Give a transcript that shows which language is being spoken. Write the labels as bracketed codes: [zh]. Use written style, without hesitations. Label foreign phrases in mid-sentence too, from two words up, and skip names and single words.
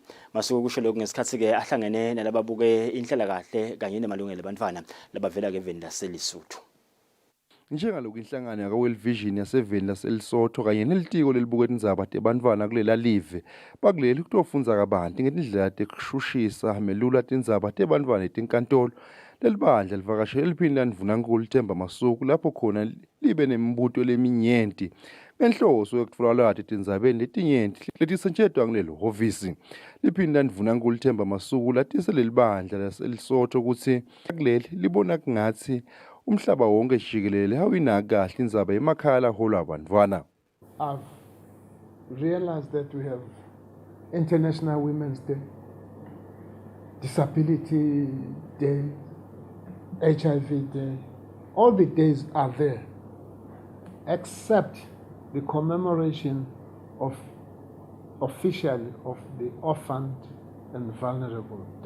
[ss] Masuku kusho lokhu ngesikhathi ke ahlangene nalababuke inhlala kahle kanye nemalungelo abantwana labavela ke eveni laseLesotho. Njengaloku inhlangano yakwa-World Vision yaseveni laseLesotho kanye nelitiko lelibukela indzaba tebantfwana kulela live bakuleli kutofunza kabanti ngetindlela tekushushisa melula tindzaba tebantfwana etinkantolo lelibandla livakashele liphini landvunankulu Themba Masuku lapho khona libe nemibuto leminyenti ngenhloso yokutfola lwati tindzabeni letinyenti letisetshenziswa kulelo hhovisi. Liphini landvunankulu Themba Masuku latise lelibandla laseLesotho ukuthi kuleli libona kungathi umhlaba wonke jikelele hawinaka kahle indzaba emakhaya laholwa abantwana. [en] I've realized that we have International Women's Day, Disability Day, HIV Day. All the days are there, except the commemoration of officially of the orphaned and vulnerable day.